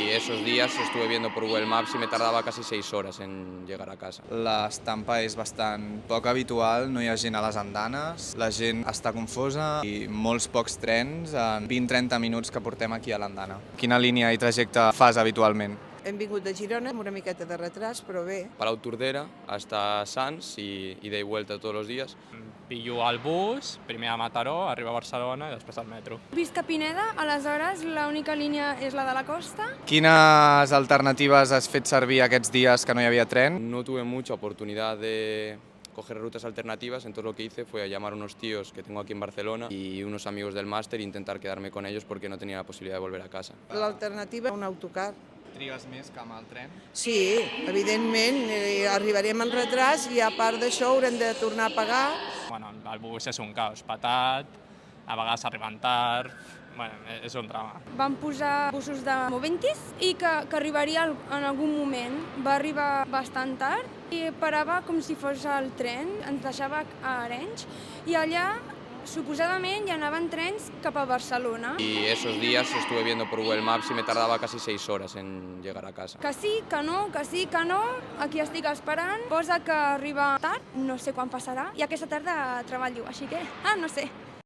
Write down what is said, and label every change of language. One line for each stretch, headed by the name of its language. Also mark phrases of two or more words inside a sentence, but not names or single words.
Spanish: esos días estuve viendo por Google Maps y me tardaba casi 6 horas en llegar a casa.
Catalan: L'estampa és bastant poc habitual, no hi ha gent a les andanes, la gent està confosa i molts pocs trens en 20-30 minuts que portem aquí a l'andana. Quina línia i trajecte fas habitualment? Hem vingut de Girona amb una miqueta de retras, però bé.
Spanish: Palau Tordera hasta Sants y ida y vuelta todos los días. Pillo el bus,
Catalan: primer a Mataró, arribo a Barcelona i després al metro. Visc a Pineda, aleshores l'única línia és la de la costa. Quines alternatives has fet servir aquests dies que no hi havia tren?
Spanish: No tuve mucha oportunidad de coger rutas alternativas, entonces lo que hice fue a llamar a unos tíos que tengo aquí en Barcelona y unos amigos del máster e intentar quedarme con ellos porque no tenía la posibilidad de volver a casa.
Catalan: L'alternativa, un autocar. Trigues més que amb el tren? Sí, evidentment, arribarem en retras i a part d'això haurem de tornar a pagar. Bueno, el bus és un caos, patat, a vegades arriben tard, bueno, és un drama. Vam posar busos de Moventis i que arribaria en algun moment. Va arribar bastant tard i parava com si fos el tren, ens deixava a Arenys i allà suposadament hi anaven trens cap a Barcelona.
Spanish: Y esos días estuve viendo por Google Maps y me tardaba casi 6 horas en llegar a casa.
Catalan: Que sí, que no, que sí, que no, aquí estic esperant, posa que arriba tard, no sé quan passarà, i aquesta tarda treballo, així que, no sé.